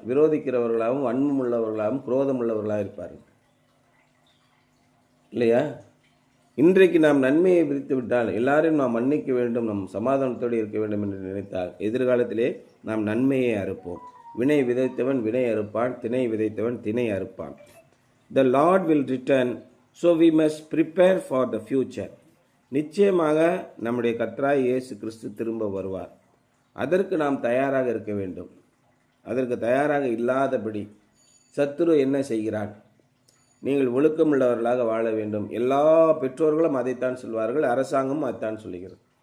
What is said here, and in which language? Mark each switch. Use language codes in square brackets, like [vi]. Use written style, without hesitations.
[ta] விரோதிக்கிறவர்களாகவும் வன்மம் உள்ளவர்களாகவும் குரோதம் உள்ளவர்களாக இருப்பார்கள் இல்லையா? இன்றைக்கு நாம் நன்மையை விதித்து விட்டால் எல்லாரையும் நாம் மன்னிக்க வேண்டும், நம் சமாதானத்தோடு இருக்க வேண்டும் என்று நினைத்தால் எதிர்காலத்திலே நாம் நன்மையை அறுப்போம். வினை விதைத்தவன் வினை அறுப்பான், திணை விதைத்தவன் திணை அறுப்பான். [en] The Lord will return, so we must prepare for the future. [ta] நிச்சயமாக நம்முடைய கர்த்தராகிய இயேசு கிறிஸ்து திரும்ப வருவார். அதற்கு நாம் தயாராக இருக்க வேண்டும். அதற்கு தயாராக இல்லாதபடி சத்துரு என்ன செய்கிறான்? நீங்கள் ஒழுக்கமுள்ளவர்களாக வாழ வேண்டும். எல்லா பெற்றோர்களும் அதைத்தான் சொல்வார்கள், அரசாங்கமும் அதைத்தான் சொல்லுகிறது.